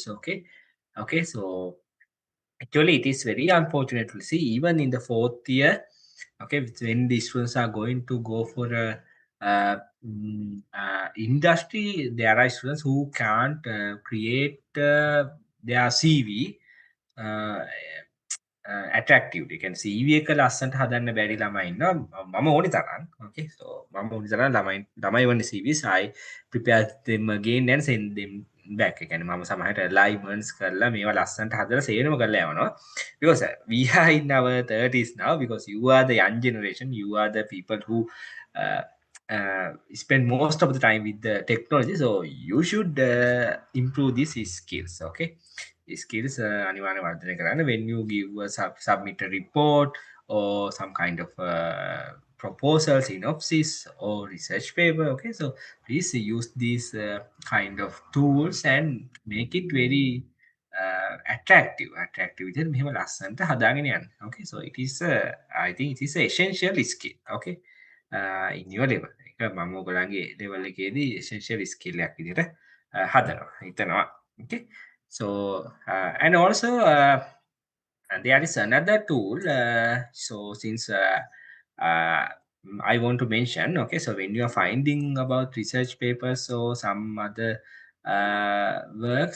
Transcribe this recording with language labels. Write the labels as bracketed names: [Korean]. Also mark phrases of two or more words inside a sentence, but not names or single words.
[English] Okay, okay, so actually it is very unfortunate to see even in the 4th year. Okay, when the students are going to go for a industry, there are students who can't create their CV attractive. You can see [Sinhala] CV එක ලස්සනට හදන්න බැරි ළමයි ඉන්නවා. මම ඕනි තරම්. [English] Okay, so [Sinhala] මම ඕනි තරම් ළමයි වන්නේ CVs. [English] I prepare them again and send them back. [Sinhala] ඒ කියන්නේ මම සමහරට alignments කරලා මේවා ලස්සනට හදලා සේරම කරලා යවනවා. [English] Because we are in our 30s now, because you are the young generation, you are the people who uh, spend most of the time with the technology, so you should improve these skills. Okay, skills [Sinhala] අනිවාර්යෙන් වර්ධනය කරන්න [English] when you give submit a report or some kind of proposal, synopsis or research paper. Okay, so please use these kind of tools and make it very attractive [Sinhala] විදිහට මෙහෙම ලස්සනට හදාගෙන යන්න. [English] Okay, so it is I think it is a essential skill. Okay, in your level [Sinhala] එක මම ඔයගලන්ගේ level එකේදී [English] essential skill [Sinhala] එකක් විදිහට හදනවා හිතනවා. [English] Okay, so and also there is another tool. So since I want to mention, okay, so when you are finding about research papers or some other works.